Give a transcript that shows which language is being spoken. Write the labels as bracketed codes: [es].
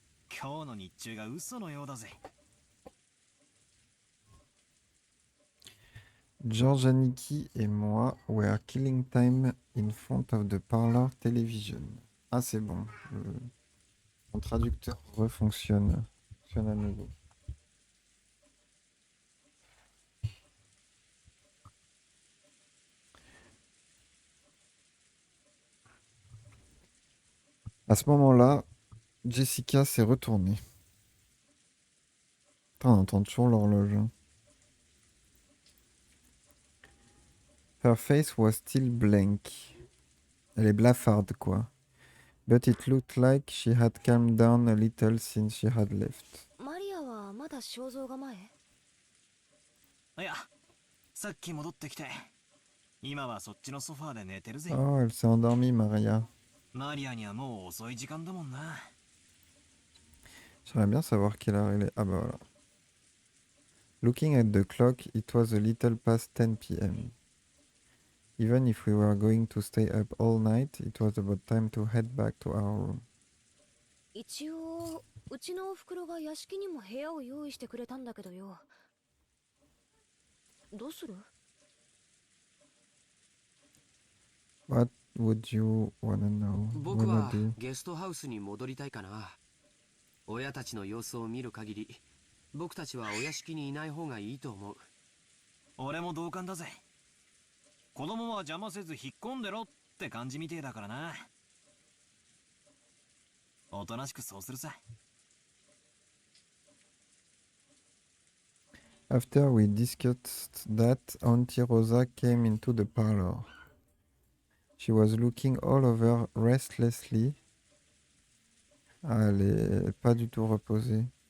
[ja] 今日の日中が嘘のようだぜ。 [en] George Aniki [fr] et moi [en] were killing time in front of the parlor television. [fr] Ah, c'est bon. Mon traducteur refonctionne. Fonctionne à nouveau. À ce moment-là, Jessica s'est retournée. Putain, on entend toujours l'horloge. Hein. [en] Her face was still blank. [fr] Elle est blafarde, quoi. [en] But it looked like she had calmed down a little since she had left. [ja] マリアはまだ肖像画前？いや、さっき戻ってきて。今はそっちのソファーで寝てるぜ。 [fr] Oh, elle s'est endormie, Maria. [ja] マリアにはもう遅い時間だもんな。 [fr] J'aimerais bien savoir quelle heure il est. Ah bah voilà. [en] Looking at the clock, it was a little past 10 p.m. Even if we were going to stay up all night, it was about time to head back to our room. [ja] 一応うちのおふくろが屋敷にも部屋を用意してくれたんだけどよ。どうする？ [en] What would you wanna know? [ja] 僕 [en] Wanna [ja] は [en] do? [ja] ゲストハウスに戻りたいかな。親たちの様子を見る限り、僕たちはお屋敷にいない方がいいと思う。俺も同感だぜ。子供は邪魔せず引っ込んでろって感じみてえだからな。おとなしくそうするさ。 [en] After we discussed that, Auntie Rosa came into the parlor. She was looking all over restlessly. [fr] Ah, elle est pas du tout reposée.